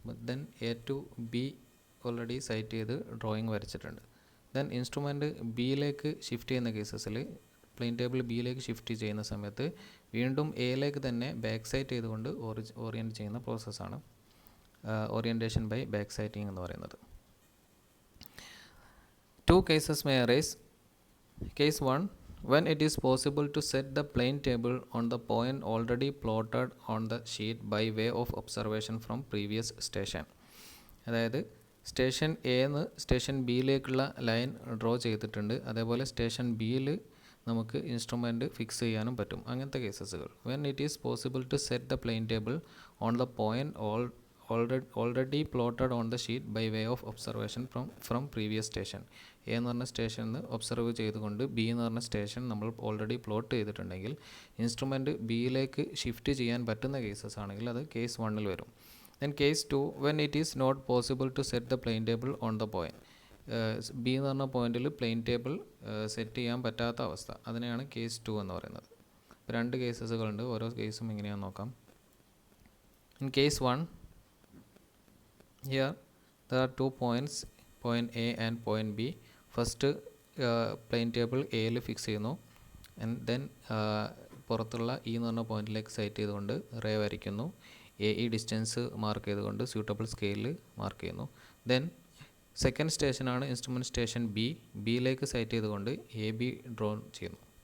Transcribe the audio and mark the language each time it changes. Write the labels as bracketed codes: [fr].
[ml] Then A to B already site ചെയ്ത് drawing വരച്ചിട്ടുണ്ട്. Then instrument ബിയിലേക്ക് shift ചെയ്യുന്ന കേസസിൽ plain table ബിയിലേക്ക് shift ചെയ്യുന്ന സമയത്ത് വീണ്ടും എയിലേക്ക് തന്നെ ബാക്ക് സൈറ്റ് ചെയ്തുകൊണ്ട് ഓറിയൻറ്റ് ചെയ്യുന്ന പ്രോസസ്സാണ് ഓറിയൻറ്റേഷൻ ബൈ ബാക്ക് സൈറ്റിംഗ് എന്ന് പറയുന്നത്. [en] Two cases may arise. Case 1, when it is possible to set the plane table on the point already plotted on the sheet by way of observation from previous station. [ml] അതായത് station എന്ന് station ബിയിലേക്കുള്ള line draw ചെയ്തിട്ടുണ്ട്. അതേപോലെ station ബിയിൽ നമുക്ക് instrument fix ചെയ്യാനും പറ്റും. അങ്ങനത്തെ കേസസുകൾ. [en] When it is possible to set the plane table on the point already plotted on the sheet by way of observation from previous station. [ml] A എന്ന് പറഞ്ഞ സ്റ്റേഷനിൽ നിന്ന് ഒബ്സർവ് ചെയ്തുകൊണ്ട് ബി എന്ന് പറഞ്ഞ സ്റ്റേഷൻ നമ്മൾ ഓൾറെഡി പ്ലോട്ട് ചെയ്തിട്ടുണ്ടെങ്കിൽ ഇൻസ്ട്രുമെൻറ്റ് ബിയിലേക്ക് ഷിഫ്റ്റ് ചെയ്യാൻ പറ്റുന്ന കേസസ് ആണെങ്കിൽ അത് കേസ് 1 വരും. [en] Then case 2, when it is not possible to set the plane table on the point. [ml] B എന്ന് പറഞ്ഞ പോയിന്റിൽ പ്ലെയിൻ ടേബിൾ സെറ്റ് ചെയ്യാൻ പറ്റാത്ത അവസ്ഥ, അതിനെയാണ് കേസ് 2 എന്ന് പറയുന്നത്. ഇപ്പോൾ 2 കേസസുകളുണ്ട്, ഓരോ കേസും എങ്ങനെയാണെന്ന് നോക്കാം. [en] In case 1, here there are 2 points, point A and point B. [ml] First plain table എയിൽ ഫിക്സ് ചെയ്യുന്നു, ആൻഡ് ദെൻ പുറത്തുള്ള ഇ എന്ന് പറഞ്ഞ പോയിന്റിലേക്ക് സെറ്റ് ചെയ്തുകൊണ്ട് റേ വരയ്ക്കുന്നു. എ ഡിസ്റ്റൻസ് മാർക്ക് ചെയ്തുകൊണ്ട് സ്യൂട്ടബിൾ സ്കെയിലിൽ മാർക്ക് ചെയ്യുന്നു. ദെൻ സെക്കൻഡ് സ്റ്റേഷനാണ് ഇൻസ്ട്രുമെൻറ്റ് സ്റ്റേഷൻ ബിയിലേക്ക് സെറ്റ് ചെയ്തുകൊണ്ട് എ ബി ഡ്രോ ചെയ്യുന്നു.